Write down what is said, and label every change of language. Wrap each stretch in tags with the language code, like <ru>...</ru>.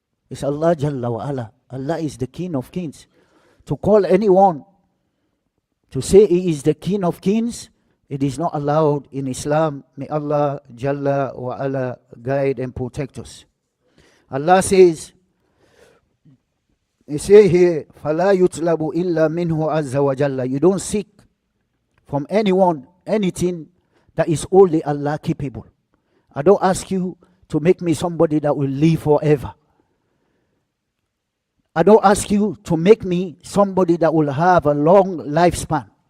<en>It's Allah Jalla wa Ala. Allah is the King of Kings. To call anyone to say He is the King of Kings, it is not allowed in Islam. May Allah Jalla wa Ala guide and protect us. Allah says, He say here,</en> <ar>فَلَا يُطْلَبُ إِلَّا مِنْهُ عَزَّ وَجَلَّ.</ar> <en>You don't seek from anyone anything that is only Allah capable. I don't ask you to make me somebody that will live forever. I don't ask you to make me somebody that will have a long lifespan.</en>